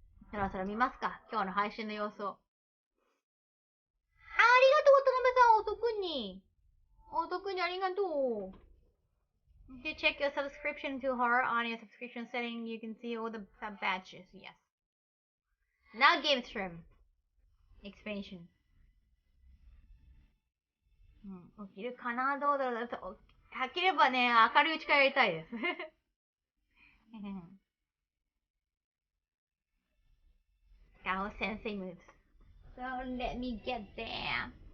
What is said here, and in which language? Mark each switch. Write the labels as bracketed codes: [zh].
[ja] そろそろ見ますか、今日の配信の様子を。ありがとう、渡辺さん。お得にありがとう。 [en] If you check your subscription to her on your subscription setting, you can see all the sub badges. Yes. Now game stream expansion. [ja] 起きるかな、どうだろう。はっきり言えばね、明るいうちからやりたいです。 [en] Kaho sensei moves. Don't let me get there.